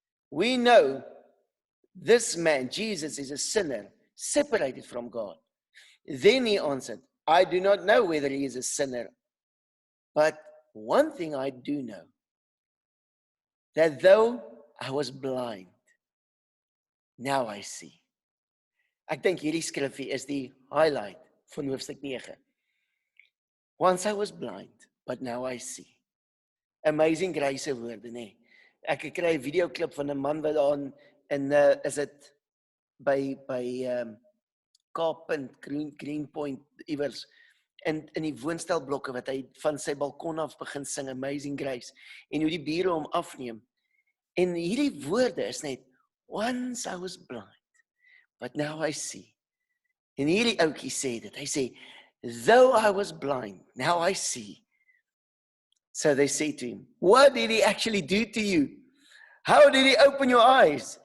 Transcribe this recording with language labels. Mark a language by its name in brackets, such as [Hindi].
[English] We know this man, Jesus, is a sinner, separated from God. Then he answered, I do not know whether he is a sinner, but one thing I do know, that though I was blind, now I see. [Afrikaans] Ek dink hierdie skrifgie is die highlight van hoofstuk 9. [English] Once I was blind, but now I see. [Afrikaans] Amazing grace woorde, nee. Ek kry 'n videoklip van 'n man wat daar in is dit by Kaappunt, Greenpoint iewers in die woonstelblokke wat hy van sy balkon af begin sing Amazing Grace en hoe die bure hom afneem. En hierdie woorde is net [English] once I was blind, but now I see. [Afrikaans] En hierdie ouetjie sê dit. Hy sê [English] though I was blind, now I see. So they say to him, what did he actually do to you? How did he open your eyes?